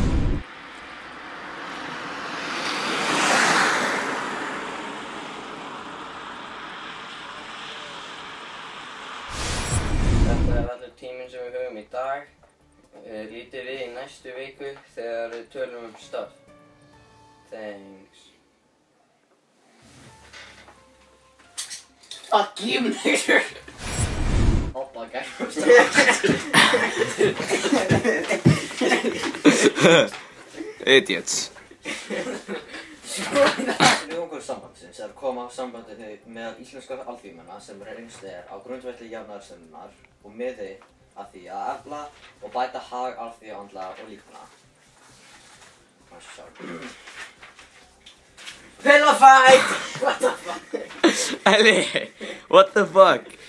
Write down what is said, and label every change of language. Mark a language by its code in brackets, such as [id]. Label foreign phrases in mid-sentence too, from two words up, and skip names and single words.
[is] Þetta er allur tíminn sem við höfum í dag. Lítið við í næstu viku þegar við tölum stopp. [en] Thanks. Fuck you, nigger! [is] Hoppa, gæst. [en] Idiots. [is] Tilgangur sambandsins er að koma á sambandi meðal íslenskra alþýðumanna sem reynst á grundvelli jafnaðarstefnunnar og miði að því að efla og bæta hag alþýðu andlega og líkamlega. [en] Pillow fight! What the fuck? Elli, what the fuck?